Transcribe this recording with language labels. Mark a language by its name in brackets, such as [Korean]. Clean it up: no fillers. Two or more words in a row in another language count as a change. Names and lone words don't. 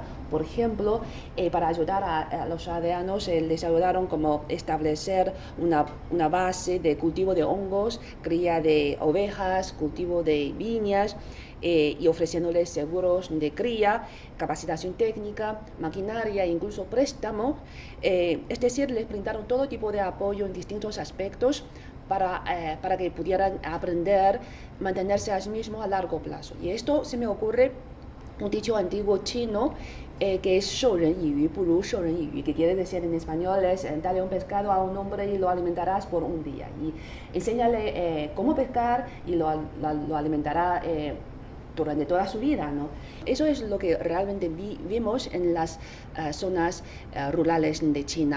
[Spanish] Por ejemplo, para ayudar a los aldeanos, les ayudaron como establecer una base de cultivo de hongos, cría de ovejas, cultivo de viñas, y ofreciéndoles seguros de cría, capacitación técnica, maquinaria e incluso préstamo. Es decir, les brindaron todo tipo de apoyo en distintos aspectos para que pudieran aprender, mantenerse a sí mismos a largo plazo. Y esto se me ocurre un dicho antiguo chino que es [Chinese] 授人以鱼不如授人以渔, [Spanish] que quiere decir en español es dale un pescado a un hombre y lo alimentarás por un día. Y enséñale cómo pescar y lo alimentará durante toda su vida, ¿no? Eso es lo que realmente vimos en las zonas rurales de China.